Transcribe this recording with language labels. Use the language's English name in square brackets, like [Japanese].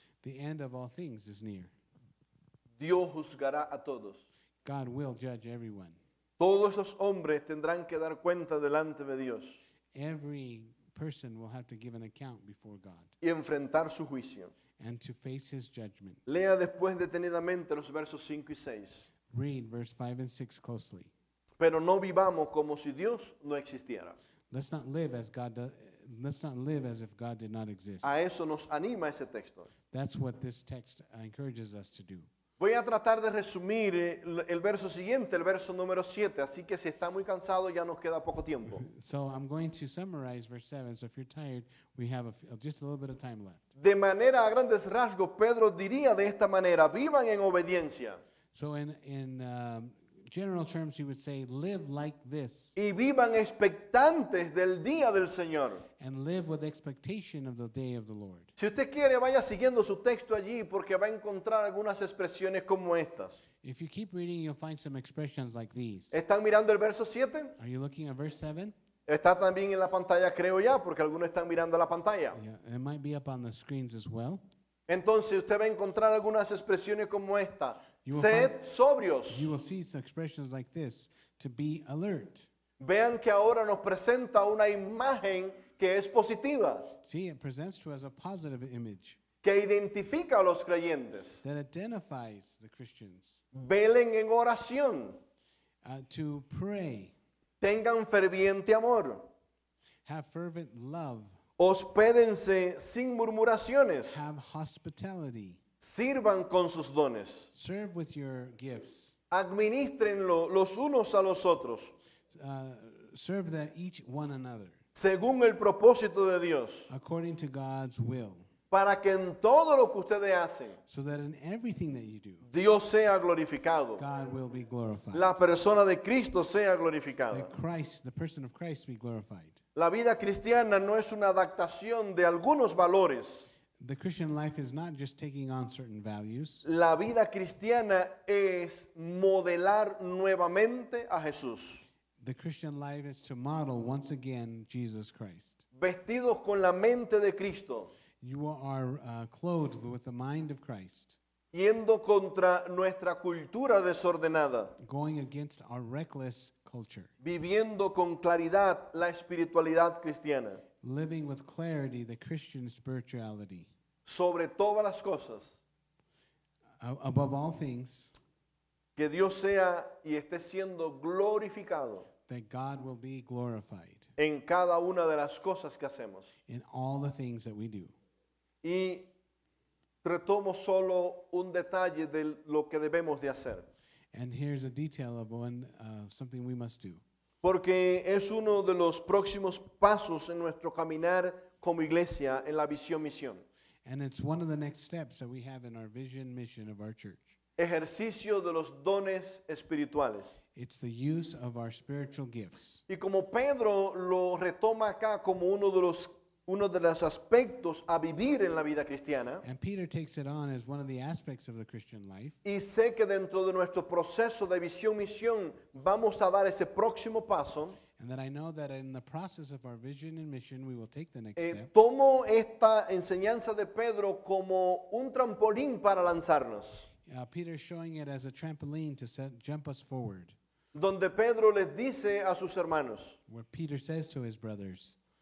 [English] the end of all things is near. [Spanish] Dios juzgará a todos. [English] God will judge everyone. [Spanish] Todos esos hombres tendrán que dar cuenta delante de Dios [English] Every person will have to give an account before God [Spanish] y enfrentar su juicio. [English] and to face his judgment. [Spanish] Lea después detenidamente los versos 5 y 6. [English] Read verse 5 and 6 closely. [Spanish] Pero no vivamos como si Dios no existiera. [English] Let's not live as let's not live as if God did not exist. [Spanish] A eso nos anima ese texto. [English] That's what this text encourages us to do. [Spanish] Voy a tratar de resumir el verso siguiente, el verso número 7, así que si está muy cansado ya nos queda poco tiempo. [English] So I'm going to summarize verse 7. So if you're tired, we have just a little bit of time left. [Spanish] De manera a grandes rasgos, Pedro diría de esta manera, vivan en obediencia [English] So in general terms, he would say, live like this [Spanish] y vivan expectantes del día del Señor. [English] and live with expectation of the day of the Lord. [Spanish] Si usted quiere, vaya siguiendo su texto allí porque va a encontrar algunas expresiones como estas. [English] If you keep reading, you'll find some expressions like these. [Spanish] ¿Están mirando el verso 7? [English] Are you looking at verse 7? [Spanish] Está también en la pantalla, creo ya, porque algunos están mirando la pantalla. [English] Yeah, it might be up on the screens as well. [Spanish] Entonces usted va a encontrar algunas expresiones como esta. [English] You will [Spanish] Sed sobrios. [English] You will see some expressions like this, to be alert. [Spanish] Vean que ahora nos presenta una imagen que es positiva, [English] See, it presents to us a positive image [Spanish] que identifica a los creyentes. [English] that identifies the Christians. [Spanish] Velen en oración. [English] to pray, [Spanish] tengan ferviente amor, [English] have fervent love, [Spanish] hospédense sin murmuraciones, [English] have hospitality, [Spanish] sirvan con sus dones, [English] serve with your gifts, [Spanish] administrenlo los unos a los otros, [English] serve that each one another [Spanish] según el propósito de Dios, [English] according to God's will, [Spanish] para que en todo lo que ustedes hacen, [English] so that in everything that you do, [Spanish] Dios sea glorificado, [English] God will be glorified. [Spanish] la persona de Cristo sea glorificada. [English] That Christ, the person of Christ, be glorified. [Spanish] La vida cristiana no es una adaptación de algunos valores. [English] The Christian life is not just taking on certain values. [Spanish] La vida cristiana es modelar nuevamente a Jesús, [English] The Christian life is to model once again Jesus Christ. [Spanish] vestidos con la mente de Cristo, [English] You are clothed with the mind of Christ, [Spanish] yendo contra nuestra cultura desordenada, [English] going against our reckless culture, [Spanish] viviendo con claridad la espiritualidad cristiana. [English] living with clarity the Christian spirituality. [Spanish] Sobre todas las cosas, [English] Above all things, [Spanish] que Dios sea y esté siendo glorificado [English] that God will be glorified [Spanish] en cada una de las cosas que hacemos. [English] in all the things that we do. [Spanish] Y retomo solo un detalle de lo que debemos de hacer, [English] And here's a detail of something we must do. [Spanish] porque es uno de los próximos pasos en nuestro caminar como iglesia en la visión misión. [English] And it's one of the next steps that we have in our vision mission of our church. [Spanish] Ejercicio de los dones espirituales. [English] It's the use of our spiritual gifts. [Spanish] Y como Pedro lo retoma acá como uno de los aspectos a vivir en la vida cristiana, [English] And Peter takes it on as one of the aspects of the Christian life. [Spanish] y sé que dentro de nuestro proceso de visión misión vamos a dar ese próximo paso, [English] And that I know that in the process of our vision and mission, we will take the next step. [Spanish] tomo esta enseñanza de Pedro como un trampolín para lanzarnos, [English] Peter's showing it as a trampoline to jump us forward, [Spanish] donde Pedro les dice a sus hermanos, [English] where Peter says to his brothers,